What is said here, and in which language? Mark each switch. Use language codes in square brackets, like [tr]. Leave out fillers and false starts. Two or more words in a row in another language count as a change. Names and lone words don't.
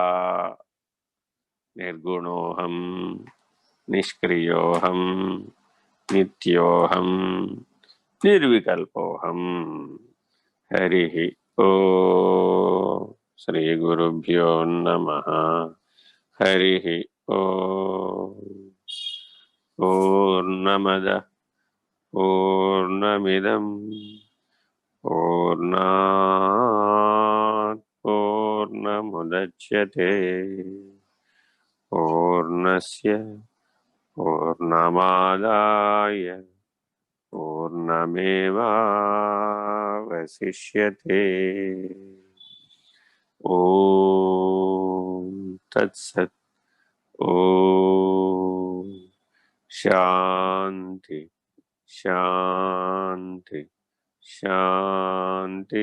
[sa] నిర్గుణోహం నిష్క్రియోహం నిత్యోహం నిర్వికల్పోహం. హరి ఓ శ్రీ గురుభ్యో నమః. హరి పూర్ణమద పూర్ణమిదం పూర్ణాత్ పూర్ణముదచ్యతే పూర్ణస్య పూర్ణమాదాయ పూర్ణమేవావశిష్యతే. ఓం తత్సత్. ఓం శాంతి శాంతి శాంతి.